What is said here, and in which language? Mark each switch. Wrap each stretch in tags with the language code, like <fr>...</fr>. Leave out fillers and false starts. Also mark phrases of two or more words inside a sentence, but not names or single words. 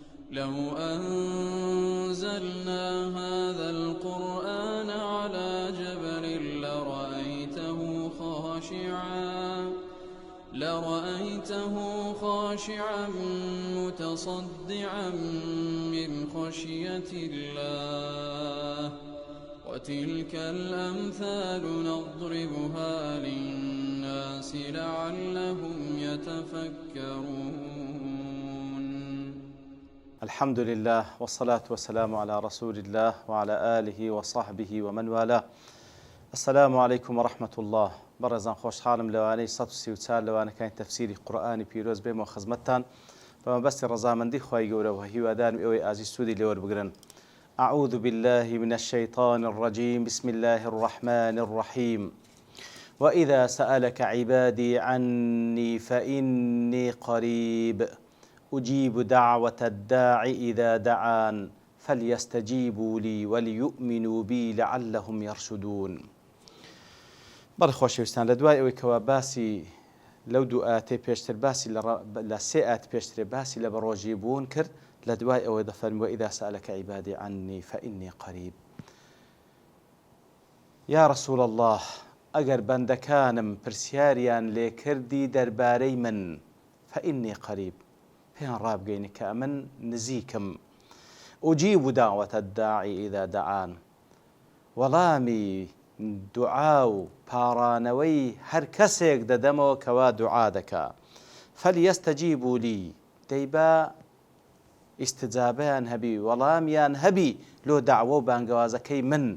<ar>لو أنزلنا هذا القرآن على جبل لرأيته خاشعا متصدعا من خشية الله وتلك الأمثال نضربها للناس لعلهم يتفكرون. الحمد لله والصلاة والسلام على رسول الله وعلى آله وصحبه ومن والاه. السلام عليكم ورحمة الله.</ar> <ckb>بەڕێزان خۆشحاڵم لەوانەی 134 لەوانەکانی تەفسیری قورئانی پیرۆز بێمەوە خزمەتتان بەمەبەستی ڕەزامەندی خوای گەورە و هیوادارم ئێوەی ئازیز سوودی لێوەربگرن.</ckb> <ar>أعوذ بالله من الشيطان الرجيم. بسم الله الرحمن الرحيم. وإذا سألك عبادي عني فإني قريب أجيب دعوة الداع إذا دعان فليستجيبوا لي وليؤمنوا بي لعلهم يرشدون.</ar> <ckb>بەڵێ خۆشەویستان، لە دوای ئەوەی کەوا باسی لەو دوو ئاەتەی پێشتر باسی لە سێ ئاەت پێشترێ باسی لە بەڕۆژی بوون کرد، لە دوای ئەوەی دەفەرمێ</ckb> <ar>وإذا سألك عبادي عني فإني قريب. یا رسول الله،</ar> <ckb>ئەگەر بەندەکانم پرسیاریان لێ کردی دەربارەی من،</ckb> <ar>فإني قريب،</ar> <ckb>پێیان ڕابگەینە کە من نزیکم.</ckb> <ar>أجيب دعوة الداعي إذا دعان،</ar> <ckb>وەڵامی دوعا و پاڕانەوەی هەر کەسێک دەدەمەوە کەوا دوعا دەکا.</ckb> <ar>فەلیەستەجیبوا لی،</ar> <ckb>دەیبا ئیستجابەیان هەبی، وەڵامیان هەبی لۆ داعوە و بانگەوازەکەی من.</ckb>